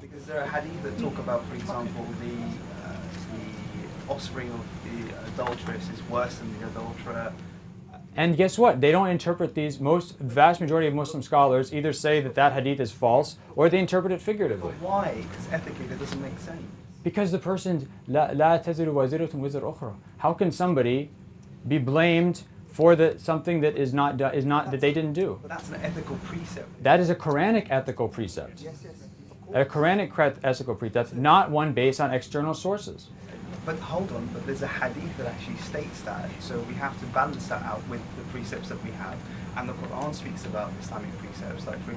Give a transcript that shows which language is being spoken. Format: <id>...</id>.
<en>Because there are hadith that talk about, for example, the offspring of the adulteress is worse than the adulterer. And guess what? They don't interpret these. Vast majority of Muslim scholars either say that hadith is false, or they interpret it figuratively. But why? Because ethically that doesn't make sense. Because the person,</en> <ar>لا تزر وازرة وزر أخرى.</ar> <en>How can somebody be blamed for something that is not that they didn't do? But that's an ethical precept. That is a Quranic ethical precept. Yes, of a Quranic ethical creed that's not one based on external sources. But hold on, but there's a hadith that actually states that, so we have to balance that out with the precepts that we have, and the Quran speaks about Islamic precepts.</en>